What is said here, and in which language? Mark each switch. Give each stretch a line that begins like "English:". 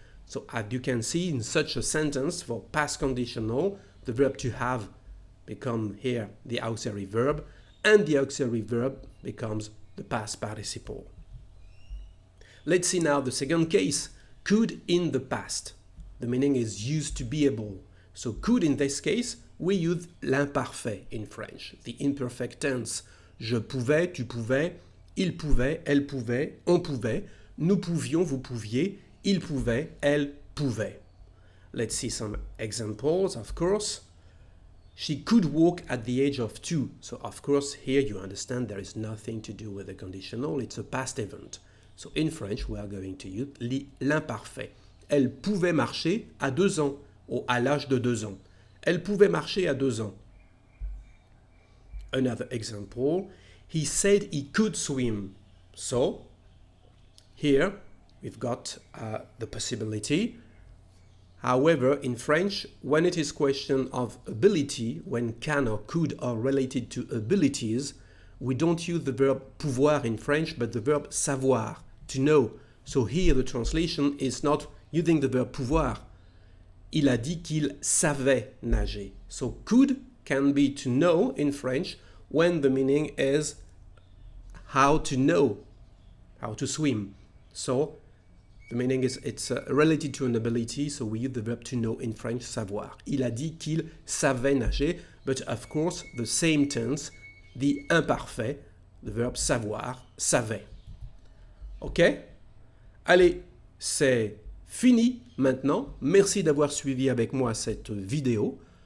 English: So as you can see in such a sentence for past conditional, the verb to have becomes here the auxiliary verb, and the auxiliary verb becomes the past participle. Let's see now the second case, could in the past. The meaning is used to be able. So could in this case, we use l'imparfait in French, the imperfect tense.
French: Je pouvais, tu pouvais, il pouvait, elle pouvait, on pouvait, nous pouvions, vous pouviez, il pouvait, elle pouvait.
English: Let's see some examples, of course. She could walk at the age of 2. So of course here you understand there is nothing to do with the conditional, it's a past event. So in French we are going to use l'imparfait.
French: Elle pouvait marcher à 2 ans, ou à l'âge de 2 ans. Elle pouvait marcher à 2 ans.
English: Another example, he said he could swim. So here we've got the possibility. However, in French, when it is question of ability, when can or could are related to abilities, we don't use the verb pouvoir in French, but the verb savoir, to know. So here the translation is not using the verb pouvoir.
French: Il a dit qu'il savait nager.
English: So could can be to know in French when the meaning is how to know, how to swim. So the meaning is it's related to an ability, so we use the verb to know in French, savoir.
French: Il a dit qu'il savait nager,
English: but of course the same tense, the imparfait, the verb savoir, savait. Ok?
French: Allez, c'est fini maintenant. Merci d'avoir suivi avec moi cette vidéo.